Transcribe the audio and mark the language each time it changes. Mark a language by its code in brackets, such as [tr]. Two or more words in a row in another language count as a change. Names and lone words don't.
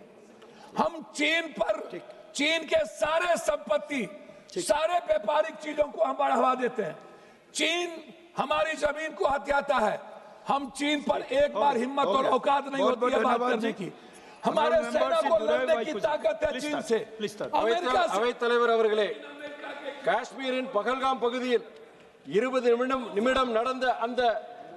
[hi] हम चीन के सारे संपत्ति, सारे व्यापारिक चीजों को हम बढ़ावा देते हैं। चीन हमारी जमीन को हथियाता है। हम चीन पर एक बार हिम्मत और औकात नहीं होती है बात करने की। हमारे सेना को लड़ने की ताकत है चीन से। अमेरिका [ta] அவைத் தலைவர் அவர்களே, காஷ்மீரின் பகல்காம் பகுதியில் 20 நிமிடம் நடந்த அந்த